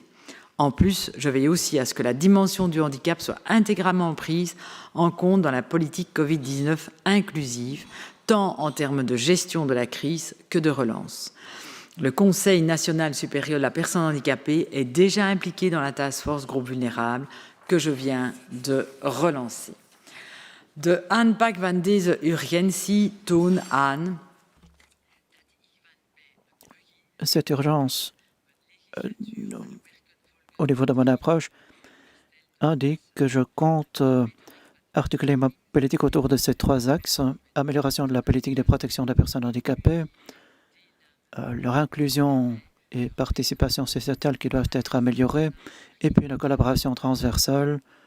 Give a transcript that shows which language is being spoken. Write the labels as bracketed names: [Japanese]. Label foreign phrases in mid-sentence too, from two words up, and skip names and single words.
[French] En plus, je veille aussi à ce que la dimension du handicap soit intégralement prise en compte dans la politique Covid-19 inclusive, tant en termes de gestion de la crise que de relance. Le Conseil national supérieur de la personne handicapée est déjà impliqué dans la task force groupe vulnérable que je viens de relancer. [Dutch] De aanpak van deze urgentie toon aan. [French] Cette urgence, au niveau de mon approche, indique que je compte articuler ma politique autour de ces 3 axes: amélioration de la politique de protection des personnes handicapées, leur inclusion et participation sociétale qui doivent être améliorées, et puis la collaboration transversale.